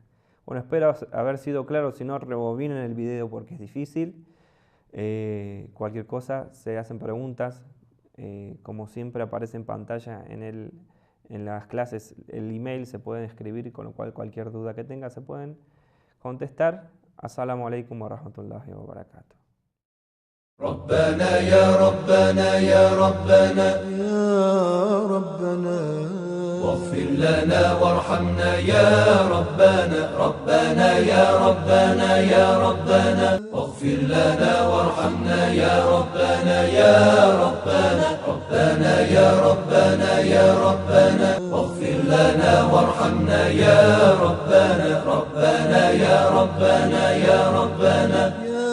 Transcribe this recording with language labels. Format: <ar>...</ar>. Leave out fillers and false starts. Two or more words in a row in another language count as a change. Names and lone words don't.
<es>Bueno, espero haber sido claro. Si no, rebobinen el video porque es difícil. Cualquier cosa, se hacen preguntas. Como siempre aparece en pantalla en las clases el email, se pueden escribir, con lo cual cualquier duda que tenga se pueden contestar.</es> <ar>السلام عليكم ورحمة الله وبركاته. ربنا يا ربنا يا ربنا يا ربنا واغفر لنا وارحمنا يا ربنا ربنا يا ربنا يا ربنا واغفر لنا وارحمنا يا ربنا يا ربنا ربنا يا ربنا يا ربنا واغفر لنا وارحمنا يا ربنا ربنا يا ربنا يا ربنا</ar>